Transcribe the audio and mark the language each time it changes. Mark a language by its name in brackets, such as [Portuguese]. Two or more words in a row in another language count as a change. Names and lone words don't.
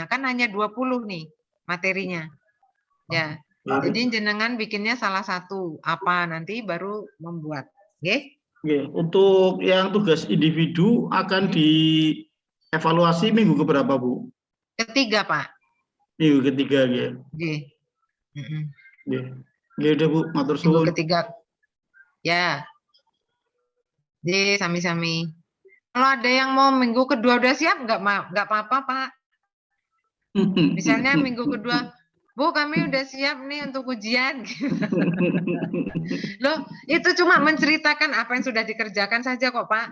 [Indonesian] Kan hanya 20 nih materinya. Ya. Jadi jenengan bikinnya salah satu apa nanti baru membuat. Oke? Untuk yang tugas individu akan dievaluasi minggu keberapa, Bu? Ketiga, Pak. Minggu ketiga, nggih. Nggih. Nggih, udah Bu, [Javanese] matur suwun. [Indonesian] Minggu ketiga. Ya. Jadi sami-sami. Kalau ada yang mau minggu kedua udah siap nggak apa-apa, Pak. Misalnya minggu kedua, Bu, kami udah siap nih untuk ujian. Loh, itu cuma menceritakan apa yang sudah dikerjakan saja kok, Pak.